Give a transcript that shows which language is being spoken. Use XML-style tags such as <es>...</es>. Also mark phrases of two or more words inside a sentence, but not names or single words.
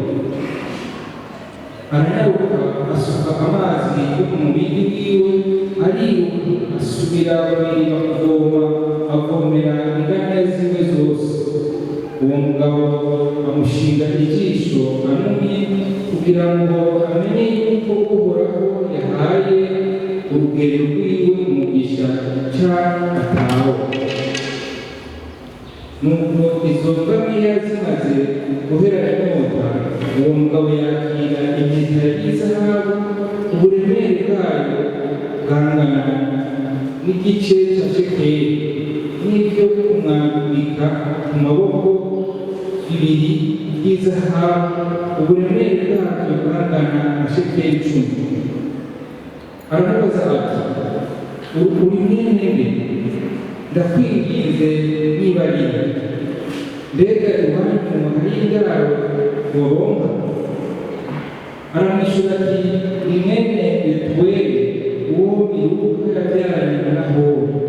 <rn>aranyaruka asuka amazi yo mu mubiri wiwe ariruka asubira babiri bakavoma avomera ingamiya zimwe zose uwo mugabo amushinga ijisho anumye kugira ngo amenye yuko uhoraho yahaye urugendo rwiwe umugisha canke atawe nuko izo ngamiya zimaze guhera inyota uwo mugabo yakira impeta y'izahabu uburemere bwayo bwangana n'igice ca shekeli n'ibyo kumwambika ku maboko bibiri by'izahabu uburemere bwabyo bwangana na shekeli 10 aramubaza ati uri mwene nde ndakwinginze nibarira mbega iwanyu hari indaro woronka aramwishyura ati ni mwene betuweli uwo iruka yabyaranye na Nahori</rn>